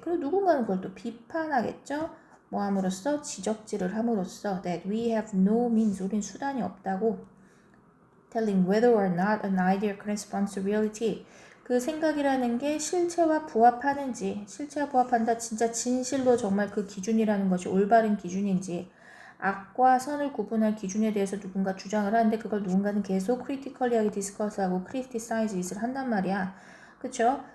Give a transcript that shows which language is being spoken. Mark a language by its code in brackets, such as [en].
[ko] 그리고 누군가는 그걸 또 비판하겠죠? 뭐 함으로써? 지적질을 함으로써 [en] that we have no means, [ko] 우린 수단이 없다고 [en] telling whether or not an idea corresponds to reality. [ko] 그 생각이라는 게 실체와 부합하는지, 실체와 부합한다, 진짜 진실로 정말 그 기준이라는 것이 올바른 기준인지, 악과 선을 구분할 기준에 대해서 누군가 주장을 하는데 그걸 누군가는 계속 크리티컬리하게 디스커스하고 크리티사이즈 잇을 한단 말이야. 그쵸?